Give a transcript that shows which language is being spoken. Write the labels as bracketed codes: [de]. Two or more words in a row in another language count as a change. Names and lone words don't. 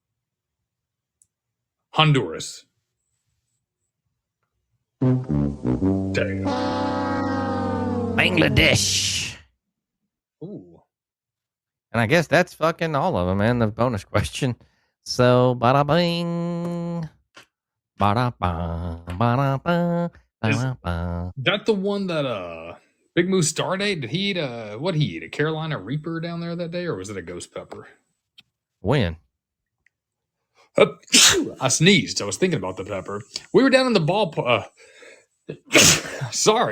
[en] Honduras. Bangladesh. Ooh. And I guess that's fucking all of them, man. The bonus question. So, bada bing. Bada ba, bada ba, bada ba. That the one that Big Moose Stardate? Did he eat what did he eat? A Carolina Reaper down there that day, or was it a ghost pepper? When? I sneezed. I was thinking about the pepper. We were down in the ball. Sorry.